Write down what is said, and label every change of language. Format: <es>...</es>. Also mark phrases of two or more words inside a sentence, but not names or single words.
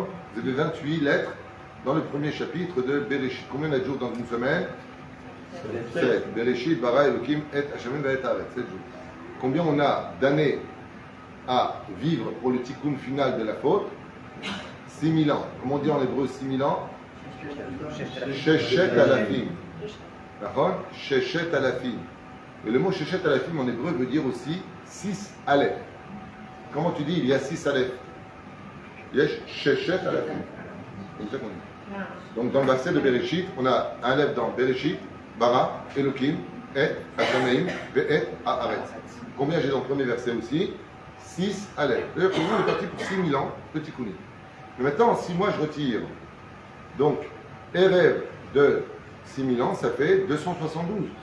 <fr>Vous avez 28 lettres dans le premier chapitre de Bereshit. Combien on a de jours dans une semaine? 7.</fr> <he>בראשית, ברא, אלוהים, את השם, ואת הארץ.</he> <fr>7 jours. Combien on a d'années à vivre pour le tikkun final de la faute? 6000 ans. Comment on dit en hébreu 6000 ans?</fr> <he>ששת אלפים. D'accord? ששת אלפים.</he> <fr>Et le mot</fr> <he>ששת אלפים</he> <fr>en hébreu veut dire aussi 6 aleph. Comment tu dis il y a 6 aleph?</fr> <he>יש ששת אלפים.</he> <fr>Comme ça qu'on dit. Donc dans le verset de Bereshit, on a un aleph dans</fr> <he>בראשית, ברא, אלוהים, את, השמים, ואת, הארץ.</he> <fr>Combien j'ai dans le premier verset aussi? 6 aleph. D'ailleurs, pour nous, on est parti pour 6000 ans, petit kouni. Mais maintenant, si moi je retire, donc, Erev de 6000 ans, ça fait 272.</fr>